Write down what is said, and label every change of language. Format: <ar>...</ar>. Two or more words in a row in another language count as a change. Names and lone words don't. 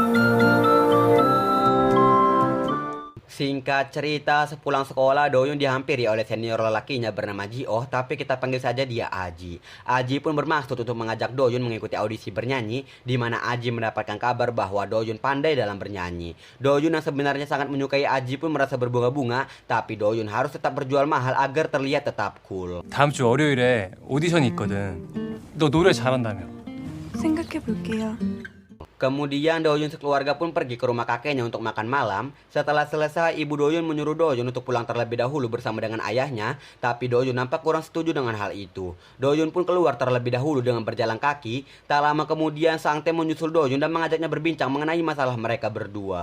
<id>Singkat cerita, sepulang sekolah Doyun dihampiri oleh senior lelakinya bernama Ji-oh, tapi kita panggil saja dia Aji. Aji pun bermaksud untuk mengajak Doyun mengikuti audisi bernyanyi, di mana Aji mendapatkan kabar bahwa Doyun pandai dalam bernyanyi. Doyun yang sebenarnya sangat menyukai Aji pun merasa berbunga-bunga, tapi Doyun harus tetap berjual mahal agar terlihat tetap cool.</id> <ko>다음 주 월요일에 오디션이 있거든. 너 노래 잘한다며. 생각해 볼게요.</ko> <id>Kemudian Doyun sekeluarga pun pergi ke rumah kakeknya untuk makan malam. Setelah selesai, ibu Doyun menyuruh Doyun untuk pulang terlebih dahulu bersama dengan ayahnya. Tapi Doyun nampak kurang setuju dengan hal itu. Doyun pun keluar terlebih dahulu dengan berjalan kaki. Tak lama kemudian Sangtae menyusul Doyun dan mengajaknya berbincang mengenai masalah mereka berdua.</id>